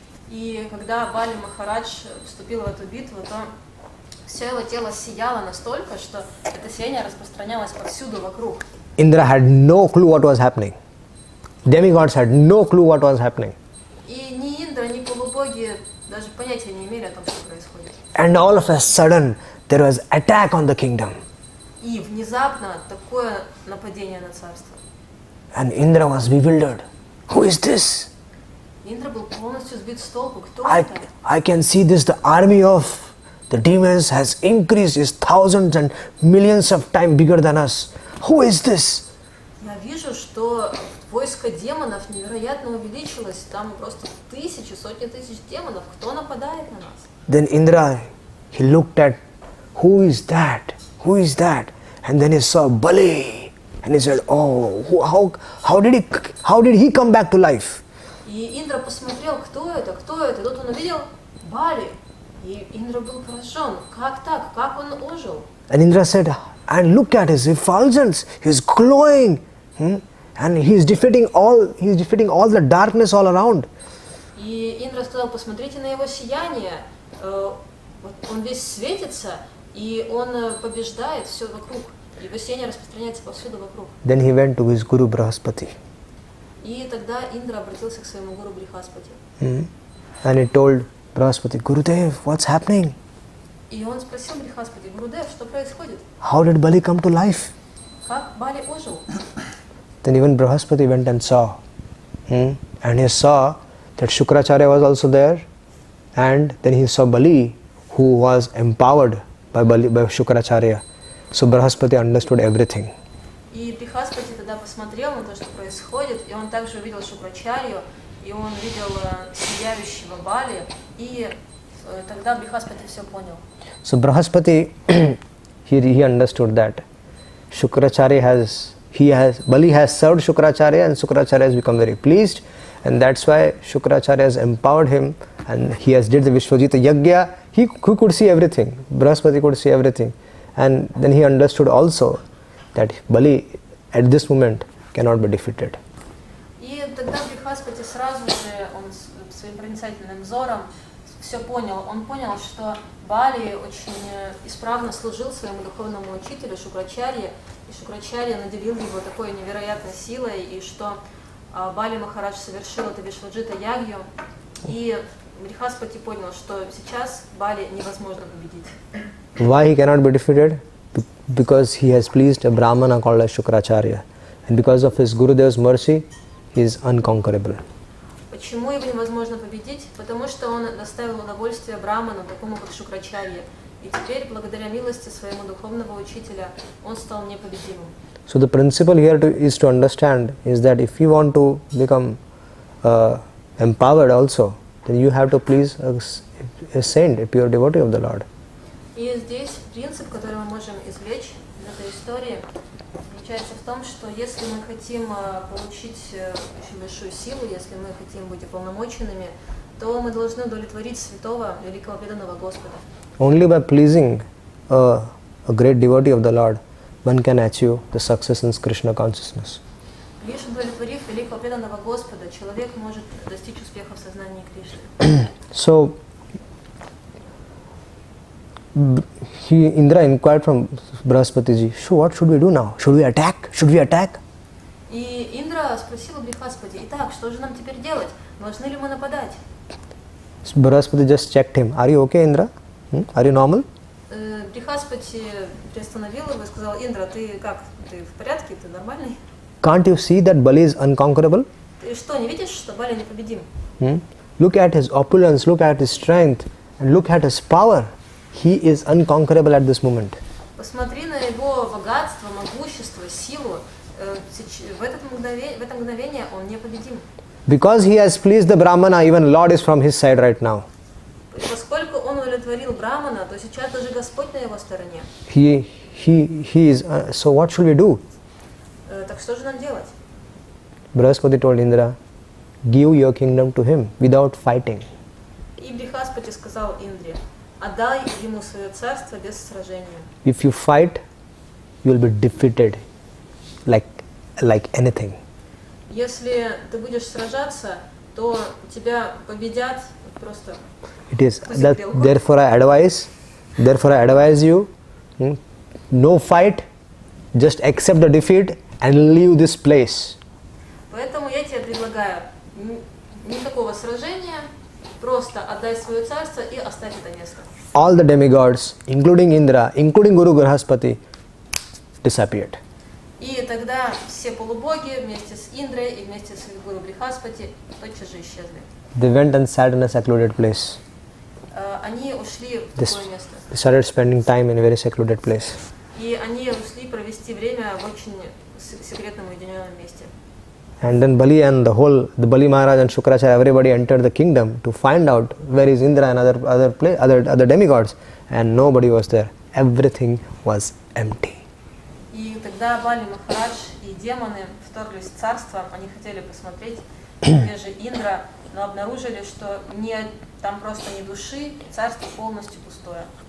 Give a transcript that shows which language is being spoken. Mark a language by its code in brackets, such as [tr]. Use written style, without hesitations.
[ru] И когда Бали Махарадж вступил в эту битву, то все его тело сияло настолько, что это сияние распространялось повсюду вокруг. [en] Indra had no clue what was happening. Demigods had no clue what was happening. [ru] И ни Индра, ни полубоги даже понятия не имели о том, что происходит. [en] And all of a sudden, there was attack on the kingdom. [ru] И внезапно такое нападение на царство. [en] And Indra was bewildered. Who is this? [ru] Индра был полностью сбит с толку. Кто это? [en] I can see this, the army of the demons has increased, is thousands and millions of times bigger than us. Who is this? [ru] Я вижу, что войско демонов невероятно увеличилось. Там просто тысячи, сотни тысяч демонов. Кто нападает на нас? [en] Then Indra, he looked at, who is that? Who is that? And then he saw Bali. And he said, oh, how did he come back to life? [ru] И Индра посмотрел, кто это. И тут он увидел Бали. И Индра был поражен. Как так? Как он ожил? [en] And Indra said, and look at his effulgence. He's glowing. And he's defeating all the darkness all around. [ru] И Индра сказал: посмотрите на его сияние. Вот он весь светится, и он побеждает все вокруг. Его сияние распространяется повсюду вокруг. [en] Then he went to his Guru Brahaspati. [ru] И тогда Индра обратился к своему гуру Брихаспати. [en] And he told Brahaspati, Gurudev, what's happening? [ru] И он спросил Брихаспати: Гурудев, что происходит? [en] How did Bali come to life? [ru] Как Бали ожил? [en] Then even Brahaspati went and saw. And he saw that Shukracharya was also there. And then he saw Bali, who was empowered by Shukracharya. So Brahaspati understood everything. [ru] И Брихаспати тогда посмотрел на то, что происходит, и он также увидел Шукрачарью, и он видел сияющего Бали, и тогда Брихаспати все понял. [en] So Brahaspati, he understood that Shukracharya Bali has served Shukracharya, and Shukracharya has become very pleased, and that's why Shukracharya has empowered him, and he has did the Vishwajita Yagya. He could see everything. Brahaspati could see everything, and then he understood also that Bali at this moment cannot be defeated. [ru] И тогда Брихаспати сразу же, он своим проницательным взором все понял. Он понял, что Бали очень исправно служил своему духовному учителю Шукрачарье, и Шукрачарья наделил его такой невероятной силой, и что Бали Махарадж совершил это Вишваджита Ягью, и Брихаспати понял, что сейчас Бали невозможно победить. [en] Why he cannot be defeated? Because he has pleased a Brahmana called as Shukracharya, and because of his Gurudev's mercy, he is unconquerable. [ru] Почему его невозможно победить? Потому что он доставил удовольствие Браману, такому как Шукрачарья, и теперь, благодаря милости своему духовного учителя, он стал непобедимым. [en] So the principle here is to understand is that if you want to become empowered also, then you have to please a saint, a pure devotee of the Lord. [ru] И здесь принцип, который мы можем извлечь из этой истории, заключается в том, что если мы хотим получить очень большую силу, если мы хотим быть уполномоченными, то мы должны удовлетворить святого, великого преданного Господа. [en] Only by pleasing a great devotee of the Lord, one can achieve the success in Krishna consciousness. [ru] Лишь удовлетворив великого преданного Господа, человек может достичь успеха в сознании Кришны. [en] So, Indra inquired from Brahaspati ji, so what should we do now? Should we attack? Should we attack? [ru] И Индра спросила Брихаспати: итак, что же нам теперь делать? Должны ли мы нападать? [en] So Brahaspati just checked him. Are you okay, Indra? Are you normal? [ru] Брихаспати приостановил его и сказал: Индра, ты как? Ты в порядке? Ты нормальный? [en] Can't you see that Bali is unconquerable? [ru] Ты что, не видишь, что Бали непобедим? [en] Look at his opulence, look at his strength, and look at his power. He is unconquerable at this moment. [ru] Посмотри на его богатство, могущество, силу. В это мгновение он непобедим. [en] Because he has pleased the Brahmana, even Lord is from his side right now. [ru] Поскольку он удовлетворил Брамана, то сейчас даже Господь на его стороне. [en] He is. So what should we do? [ru] Так что же нам делать? [en] Brahaspati told Indra, give your kingdom to him without fighting. [ru] И Брихаспати сказал Индре: отдай ему свое царство без сражения. [en] If you fight, you will be defeated like anything. [ru] Если ты будешь сражаться, то тебя победят просто. [en] It is that, therefore I advise you, no fight, just accept the defeat and leave this place. [ru] Поэтому я тебе предлагаю никакого сражения, просто отдай свое царство и оставь это место. [en] All the demigods, including Indra, including Guru Brahaspati, disappeared. [ru] И тогда все полубоги вместе с Индрой и вместе с гуру Брихаспати тотчас же исчезли. [en] They went and sat in a secluded place. [ru] Они ушли в [en] They [ru] такое место. [en] started spending time in a very secluded place. [ru] И они ушли провести время в очень секретном уединенном месте. [en] And then Bali and the Bali Maharaj and Shukracharya, everybody entered the kingdom to find out where is Indra and other demigods, and nobody was there. Everything was empty. [ru] И тогда Бали Махарадж и демоны вторглись в царство. Они хотели посмотреть, где же Индра, но обнаружили, что там просто ни души, царство полностью пустое.